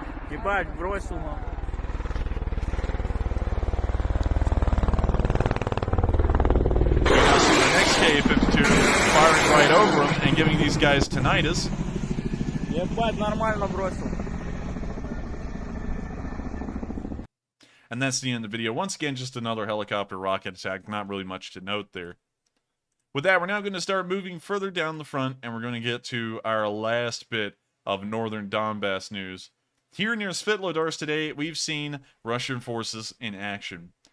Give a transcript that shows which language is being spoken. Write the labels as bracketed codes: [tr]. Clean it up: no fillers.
[ru] Ебать, бросил нам. [en] See the next Ka-52 firing right over them and giving these guys tinnitus. [ru] Ебать, нормально бросил. [en] And that's the end of the video. Once again, just another helicopter rocket attack. Not really much to note there. With that, we're now going to start moving further down the front, and we're going to get to our last bit of northern Donbass news. Here near Severodonetsk today, we've seen Russian forces in action.